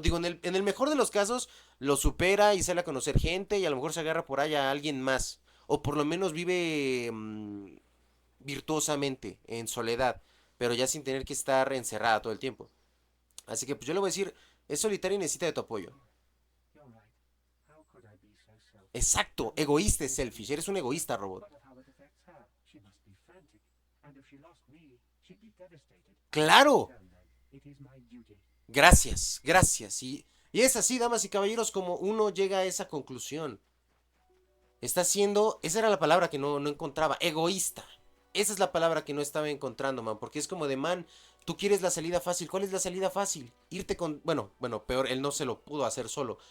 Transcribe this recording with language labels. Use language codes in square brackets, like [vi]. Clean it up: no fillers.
[es] Digo, en el mejor de los casos, lo supera y sale a conocer gente y a lo mejor se agarra por allá a alguien más. O por lo menos vive virtuosamente, en soledad, pero ya sin tener que estar encerrada todo el tiempo. Así que pues yo le voy a decir, es solitaria y necesita de tu apoyo. [en] You're right. How could I be so selfish? [es] Exacto, egoísta es selfish, eres un egoísta, robot. [en] But of how it affects her. She must be frantic. And if she lost me, she'd be devastated. [es] Claro, [en] Well then, it is my duty. [es] gracias, gracias. Y es así, damas y caballeros, como uno llega a esa conclusión. Está siendo, esa era la palabra que no encontraba, egoísta. Esa es la palabra que no estaba encontrando, man. Porque es como de, man, tú quieres la salida fácil. ¿Cuál es la salida fácil? Irte con... Bueno, peor, él no se lo pudo hacer solo.